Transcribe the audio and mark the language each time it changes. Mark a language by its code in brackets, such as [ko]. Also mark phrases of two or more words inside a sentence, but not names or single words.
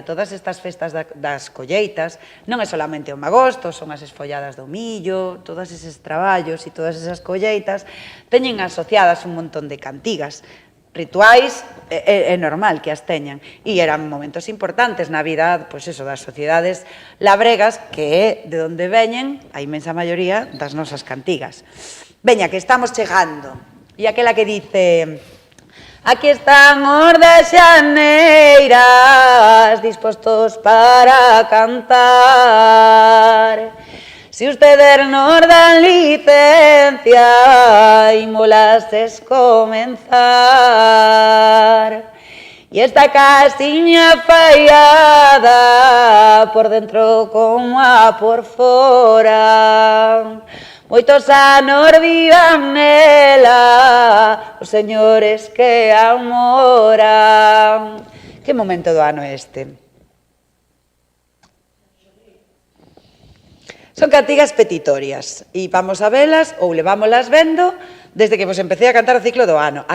[gl] Todas estas festas das colleitas non é solamente o magosto, son as esfolladas do millo, todos eses traballos e todas esas colleitas teñen asociadas un montón de cantigas, rituais, é normal que as teñan, e eran momentos importantes na vida, pois eso, das sociedades labregas, que é de onde veñen a inmensa maioría das nosas cantigas. Veña, que estamos chegando. E aquela que dice: aquí están os das xaneiras dispostos para cantar. [es] Si ustedes nos dan licencia, imolas es comenzar. [gl] Y esta casiña fallada, por dentro como a por fora, moitos anos vivan nela os señores que a moran. Que momento do ano é este? Son cantigas petitorias e vamos a velas ou levámolas vendo desde que vos empecé a cantar o ciclo do ano.